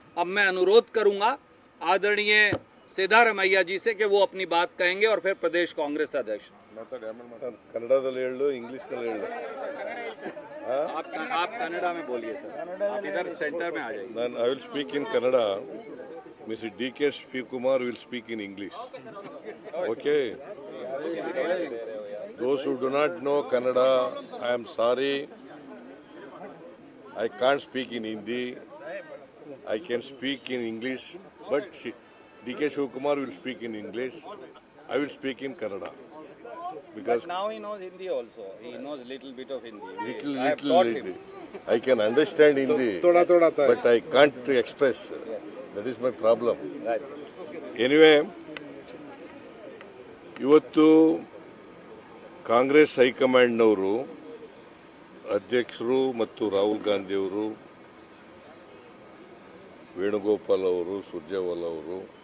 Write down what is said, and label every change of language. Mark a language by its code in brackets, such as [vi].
[hi] अब मैं अनुरोध करूंगा आदरणीय सिद्धारमैया जी से कि वो अपनी बात कहेंगे और फिर प्रदेश कांग्रेस अध्यक्ष। [kn] ಕನ್ನಡದಲ್ಲಿ ಹೇಳು, ಇಂಗ್ಲಿಷ್ನಲ್ಲಿ ಹೇಳು। [hi] आप कन्नड़ा में बोलिए सर, आप इधर सेंटर में आ जाइए। [en] I will speak in Kannada. Mr. D.K. Shivakumar will speak in English. Okay. Those who do not know Kannada, I am sorry. I can't speak in Hindi. I can speak in English, but D.K. Shivakumar will speak in English. I will speak in Kannada. Because But now he knows Hindi also. He knows little bit of Hindi. I have little, taught him. I can understand Hindi, but I can't express. That is my problem. Right. [kn] Anyway, ಇವತ್ತು ಕಾಂಗ್ರೆಸ್ ಹೈಕಮಾಂಡ್ನವರು, ಅಧ್ಯಕ್ಷರು ಮತ್ತು ರಾಹುಲ್ ಗಾಂಧಿಯವರು, ವೇಣುಗೋಪಾಲ್ ಅವರು, ಸುರ್ಜೇವಾಲಾ ಅವರು,